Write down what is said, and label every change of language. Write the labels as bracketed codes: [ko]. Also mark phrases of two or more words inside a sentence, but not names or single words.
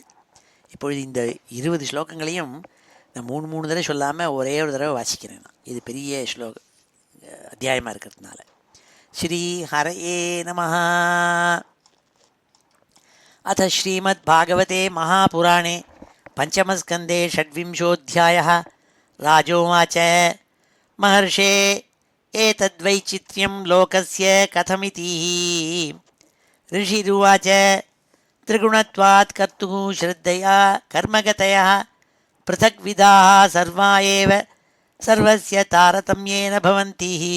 [ta] இப்பொழுது இந்த 20 ஸ்லோகங்களையும் நான் 3 தடவை சொல்லாமல் ஒரே ஒரு தடவை வாசிக்கிறேன். நான் இது பெரிய அத்தியாயமாக இருக்கிறதுனால. [sa] श्री हरये नमः. अथ श्रीमद् भागवते महापुराणे पञ्चमस्कन्धे षड्विंशोऽध्यायः. राजोवाच महर्षे एतद्वैचित्र्यं लोकस्य कथमिति. ऋषिरुवाच त्रिगुणत्वात् कर्तुः श्रद्धया कर्मगतयः पृथग्विधाः सर्वा एव सर्वस्य तारतम्येन भवन्ति.